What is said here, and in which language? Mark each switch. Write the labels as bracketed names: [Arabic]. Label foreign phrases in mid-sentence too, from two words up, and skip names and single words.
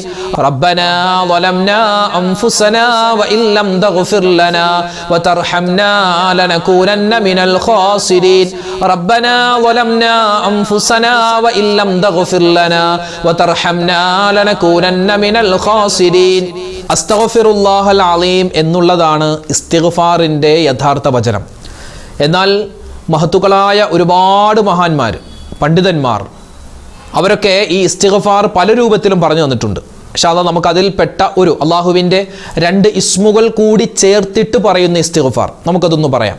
[Arabic] ربنا ظلمنا أنفسنا وإن لم تغفر لنا وترحمنا لنكونن من الخاسرين. ربنا ظلمنا أنفسنا وإن لم تغفر لنا وترحمنا لنكونن من الخاسرين. أستغفر الله العليم [Malayalam] എന്നുള്ളതാണ് ഇസ്തിഗ്ഫാറിൻ്റെ യഥാർത്ഥ വചനം. എന്നാൽ മഹത്തുക്കളായ ഒരുപാട് മഹാന്മാർ, പണ്ഡിതന്മാർ, അവരൊക്കെ ഈ ഇസ്തിഗ്ഫാർ പല രൂപത്തിലും പറഞ്ഞു തന്നിട്ടുണ്ട്. [Arabic] إن شاء الله [Malayalam] നമുക്ക് അതിൽപ്പെട്ട ഒരു അള്ളാഹുവിൻ്റെ 2 ഇസ്മുകൾ കൂടി ചേർത്തിട്ട് പറയുന്ന ഇസ്തിഗ്ഫാർ നമുക്കതൊന്ന് പറയാം.